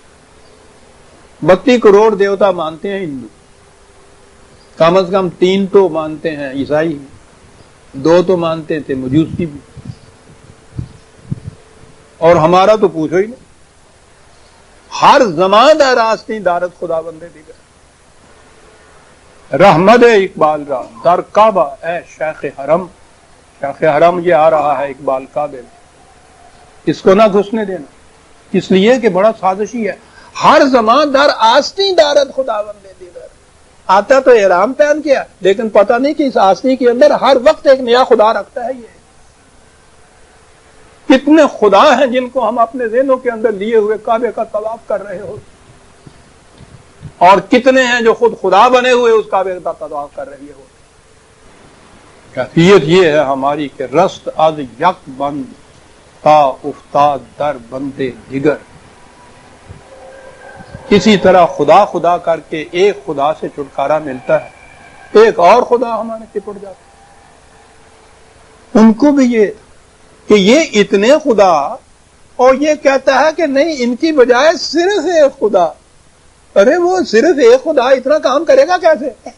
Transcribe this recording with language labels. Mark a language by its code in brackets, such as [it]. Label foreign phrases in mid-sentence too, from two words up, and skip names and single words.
[ur] 32 کروڑ دیوتا مانتے ہیں ہندو، کم از کم 3 تو مانتے ہیں عیسائی، 2 تو مانتے تھے مجوسی بھی، اور ہمارا تو پوچھو ہی نہیں، [fa] ہر زمان راستیں دارت خدا بندے دیگر، رحمت اقبال را در کعبہ اے شیخ حرم، [ur] شیخ حرم یہ آ رہا ہے اقبال کعبے میں، اس کو نہ گھسنے دینا، اس لیے کہ بڑا سازشی ہے، [fa] ہر زمان در آستین دارت خدا بندے دیگر، [ur] آتا تو احرام پہن کیا لیکن پتہ نہیں کہ اس آستین کے اندر ہر وقت ایک نیا خدا رکھتا ہے۔ یہ کتنے خدا ہیں جن کو ہم اپنے ذہنوں کے اندر لیے ہوئے کعبے کا طواف کر رہے ہو، اور کتنے ہیں جو خود خدا بنے ہوئے اس کعبے کا طواف کر رہے ہو۔ کیفیت یہ ہے ہماری کہ [fa] رست از یک بند تا افتاد در بندے دیگر، [ur] اسی طرح خدا خدا کر کے ایک خدا سے چھٹکارا ملتا ہے، ایک اور خدا ہمارے چپٹ جاتا ہے۔ ان کو بھی یہ کہ یہ اتنے خدا، اور یہ کہتا ہے کہ نہیں ان کی بجائے صرف ایک خدا، ارے وہ صرف ایک خدا اتنا کام کرے گا کیسے؟